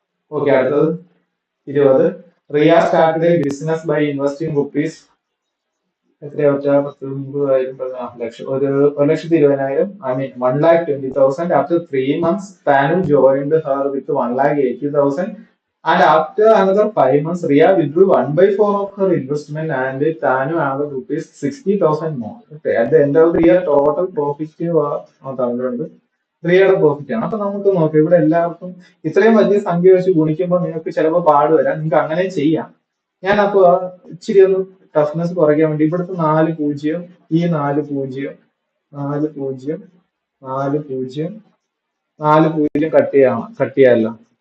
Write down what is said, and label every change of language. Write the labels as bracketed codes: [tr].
[ml] Okay, അടുത്തത് [en] 20. Ria started a business by investing rupees [ml] എത്രയാ വെച്ചാൽ [en] 1,20,000 1,20,000, I mean 1,20,000. After 3 months Tanu joined her with 1,80,000. And after another 5 months, Ria withdrew 1/4 of her investment and Tanu added rupees 60,000 more. Okay. At the end of the year, total profit [ml] തന്നിട്ടുണ്ട്. റിയയുടെ profit ആണ്. അപ്പൊ നമുക്ക് നോക്കാം, ഇവിടെ എല്ലാവർക്കും ഇത്രയും വലിയ സംഖ്യ വെച്ച് ഗുണിക്കുമ്പോൾ നിങ്ങൾക്ക് ചിലപ്പോൾ പാട് വരാം. നിങ്ങൾക്ക് അങ്ങനെ ചെയ്യാം. ഞാൻ അപ്പൊ ഇച്ചിരി ഒന്ന് ടഫ്നെസ് കുറയ്ക്കാൻ വേണ്ടി ഇവിടുത്തെ 4 0, ഈ 4 0, 4 0, 4 0, 4 0 കട്ട് ചെയ്യാമല്ലോ.